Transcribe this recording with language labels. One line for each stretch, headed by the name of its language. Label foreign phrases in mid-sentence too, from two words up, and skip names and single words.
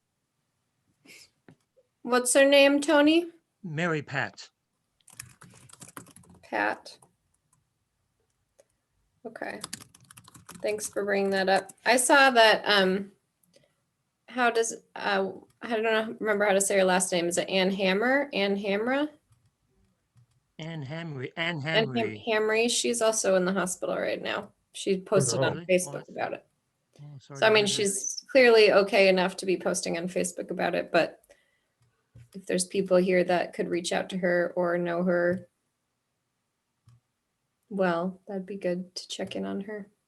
English: What's her name, Tony? Mary Pat. Pat. Okay. Thanks for bringing that up. I saw that, how does, I don't know, remember how to say her last name. Is it Ann Hammer? Ann Hamra? Ann Hamry. Ann Ann Hamry. Hamry. She's also in the hospital right now. She posted on Really? Facebook about it. Oh, sorry So I to mean, hear that. she's clearly okay enough to be posting on Facebook about it, but if there's people here that could reach out to her or know her, well, that'd be good to check in on her.